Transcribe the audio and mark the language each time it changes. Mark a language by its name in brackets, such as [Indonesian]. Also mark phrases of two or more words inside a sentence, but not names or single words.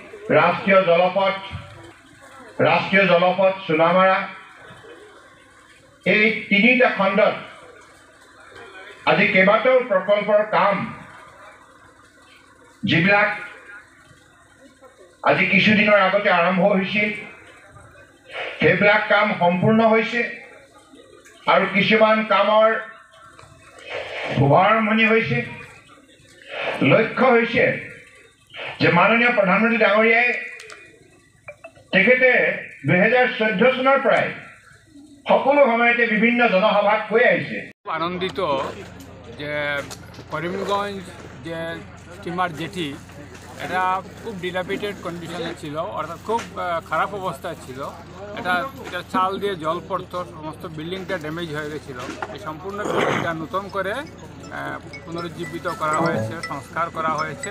[Assamese] ৰাষ্ট্ৰীয় জলপথ সোনামাৰা এই 3টা খণ্ডত আজি কেইবাটাও প্ৰকল্পৰ কাম যিবিলাক আজি কিছুদিনৰ আগতে আৰম্ভ হৈছিল সেইবিলাক কাম সম্পূৰ্ণ হৈছে আৰু কিছুমান কামৰ শুভাৰম্ভণি হৈছে। লক্ষ্য হৈছে যে মাননীয় প্ৰধানমন্ত্ৰী ডাঙৰীয়াই তেখেতে 2014 চনৰ পৰাই সকলো সময়তে বিভিন্ন জনসভাত কৈ আহিছে। [Bangla] আনন্দিত যে করিমগঞ্জ যে [English] steamer jetty [Bangla] এটা খুব [English] dilapidated condition [Bangla] ছিল, অর্থাৎ খুব খারাপ অবস্থায় ছিল। এটা চাল দিয়ে জল পড়তো, সমস্ত বিল্ডিংটা ড্যামেজ হয়ে গেছিল। এই সম্পূর্ণ বিল্ডিংটা নতুন করে পুনরুজ্জীবিত করা হয়েছে, সংস্কার করা হয়েছে।